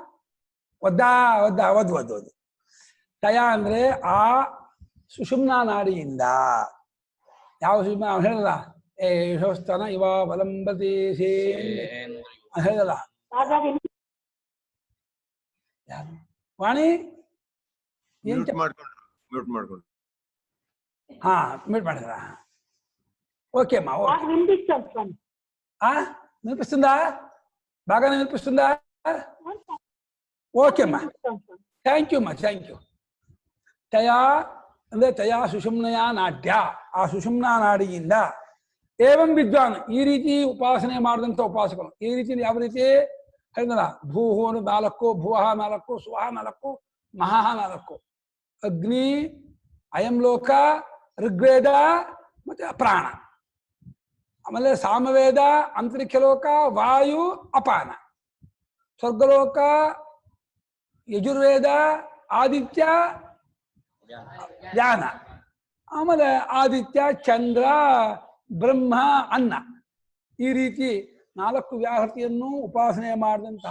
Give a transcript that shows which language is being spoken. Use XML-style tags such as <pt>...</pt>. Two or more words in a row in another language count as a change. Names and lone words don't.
<kn>ಒದ್ದು ತಯ ಅಂದ್ರೆ ಆ ಸುಷುಮ್ನಾ ನಾಡಿಯಿಂದ ಯಾವ ಸುಷುಮ್ನಾ ಅವನು ಹೇಳಲ್ಲ ಯಶೋಸ್ತನ ಇವ ಅವಲಂಬತಿ ಹೇಳಲ್ಲ ವಾಣಿ ಹಾ ಮ್ಯೂಟ್ ಮಾಡಿದ್ರ</kn> <te>ఓకే అమ్మా వినిపిస్తుందా బాగానే వినిపిస్తుందా ఓకే అమ్మా థ్యాంక్ యూ అమ్మా థ్యాంక్ యూ తయా</te> <kn>ಅಂದ್ರೆ ತಯಾ ಸುಷುಮ್ನಯಾ ನಾಟ್ಯ ಆ ಸುಷುಮ್ನಾ ನಾಡಿಯಿಂದ ಏವಂ ವಿದ್ವಾನ್ ಈ ರೀತಿ ಉಪಾಸನೆ ಮಾಡಿದಂಥ ಉಪಾಸಕರು ಈ ರೀತಿ ಯಾವ ರೀತಿ ಹೇಳಿದಲ್ಲ ಭೂಹೋನು 4 ಭುವಃ 4 ಸ್ವಹ 4 ಮಹಃ 4 ಅಗ್ನಿ ಅಯಂ ಲೋಕ ಋಗ್ವೇದ ಮತ್ತೆ ಪ್ರಾಣ ಆಮೇಲೆ ಸಾಮವೇದ ಅಂತರಿಕ್ಷ ಲೋಕ ವಾಯು ಅಪಾನ ಸ್ವರ್ಗಲೋಕ ಯಜುರ್ವೇದ ಆದಿತ್ಯ ಜ್ಞಾನ ಆಮೇಲೆ ಆದಿತ್ಯ ಚಂದ್ರ ಬ್ರಹ್ಮ ಅನ್ನ ಈ ರೀತಿ 4 ವ್ಯಾಹೃತಿಯನ್ನು ಉಪಾಸನೆ ಮಾಡಿದಂತಹ</kn>